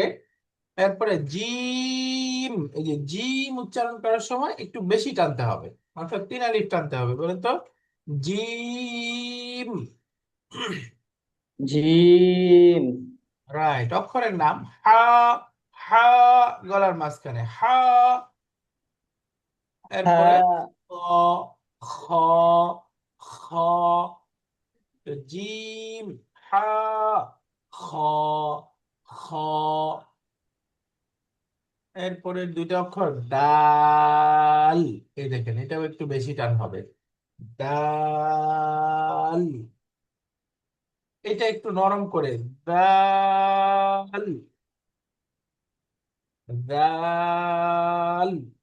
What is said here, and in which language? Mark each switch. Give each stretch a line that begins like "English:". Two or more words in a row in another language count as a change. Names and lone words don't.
Bangla: এরপরে জিম, এই যে জিম উচ্চারণ করার সময় একটু বেশি টানতে হবে, অর্থাৎ 3 আলিফ টানতে হবে। বলেন তো, জিম। জিম, রাইট। অক্ষরের নাম হা, হা, গলার মাঝখানে হা। এরপরে হা, ক, খ, খ। তো জিম, হা, খ, খ। এরপরে 2টা অক্ষর ডাল। এই দেখেন এটাও একটু বেশি টান হবে, ডাল। এটা একটু নরম করে, দাল, দাল।